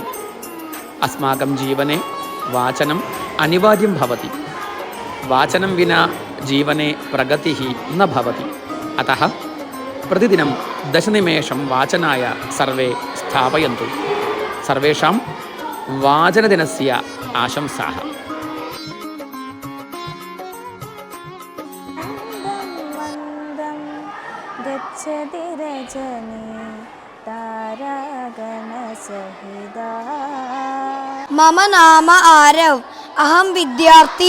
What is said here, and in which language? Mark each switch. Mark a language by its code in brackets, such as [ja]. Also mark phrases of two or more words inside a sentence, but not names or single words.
[sa] അസ്മാകം ജീവനെ വാചനം അനിവാര്യം ഭവതി. വാചനം വിനാ ജീവനെ പ്രഗതിഃ ന ഭവതി. അതഃ പ്രതിദിനം 10 നിമേഷം വാചനായ സർവേ സ്ഥാപയन्तു. സർവേഷാം വാചനദിനസ്യ ആശംസാः. गच्छति रजनी तारागणसहिता. मम नाम आरव, अहं विद्यार्थी.